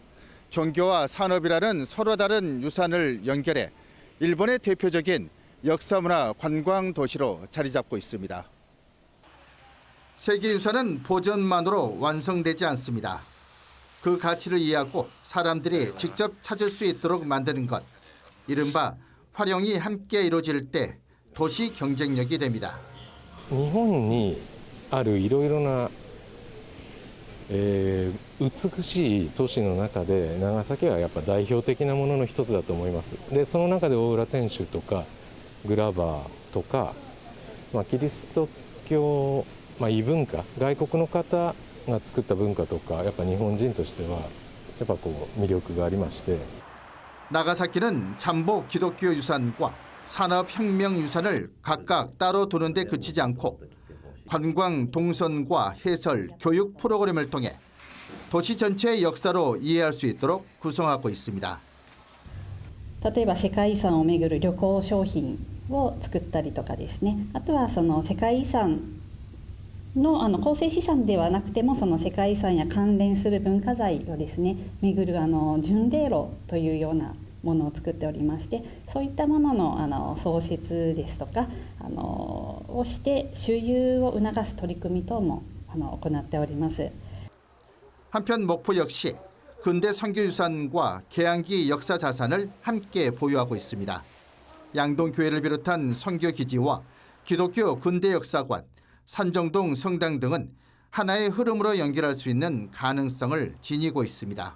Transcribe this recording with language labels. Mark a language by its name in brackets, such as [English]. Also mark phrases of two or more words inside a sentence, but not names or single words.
[Korean] 종교와 산업이라는 서로 다른 유산을 연결해 일본의 대표적인 역사문화 관광 도시로 자리 잡고 있습니다. 세계유산은 보존만으로 완성되지 않습니다. 그 가치를 이해하고 사람들이 직접 찾을 수 있도록 만드는 것, 이른바 활용이 함께 이루어질 때 도시 경쟁력이 됩니다. [Japanese] 日本にあるいろいろな美しい都市の中で長崎はやっぱ代表的なものの一つだと思います。でその中で大浦天主とかグラバーとか、キリスト教、異文化、外国の方が作った文化とかやっぱ日本人としてはやっぱ魅力がありまして。 [Korean] 나가사키는 잠복 기독교 유산과 산업혁명 유산을 각각 따로 두는 데 그치지 않고 관광 동선과 해설, 교육 프로그램을 통해 도시 전체의 역사로 이해할 수 있도록 구성하고 있습니다. [Japanese] 例えば世界遺産をめぐる旅行商品を作ったりとかですね。あとはその世界遺産の構成資産ではなくてもその世界遺産や関連する文化財をですねめぐる巡礼路というようなものを作っておりまして、そういったものの創設ですとかをして周遊を促す取り組み等も行っております。 [Korean] 한편 목포 역시 근대 선교유산과 계양기 역사자산을 함께 보유하고 있습니다. 양동교회를 비롯한 선교기지와 기독교 근대역사관, 산정동 성당 등은 하나의 흐름으로 연결할 수 있는 가능성을 지니고 있습니다.